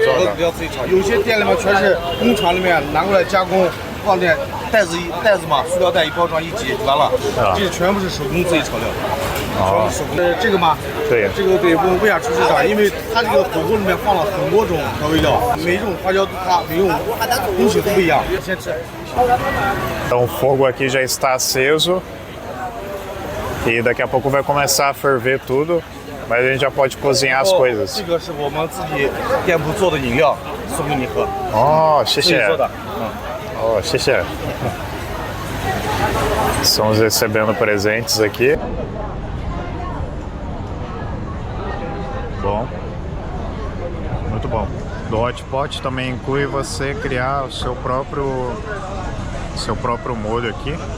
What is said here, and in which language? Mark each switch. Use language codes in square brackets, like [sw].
[zh] 对，火锅底料自己炒。有些店里面全是工厂里面拿过来加工，放点袋子嘛，塑料袋一包装一挤完了，这全部是手工自己炒料。哦。手工。这个吗？对。这个对，问下厨师长，因为他这个火锅里面放了很多种调味料，每一种花椒它每种东西都不一样。先吃。 [pt] Então o fogo aqui já está aceso e daqui a pouco vai começar a ferver tudo, mas a gente já pode cozinhar as coisas. [zh] 这个是我们自己店铺做的饮料，送给你喝。哦，谢谢。自己做的。 Oh, 谢谢. [pt] Estamos recebendo presentes aqui. Bom, muito bom. Do hot pot também inclui você criar o seu próprio molho aqui.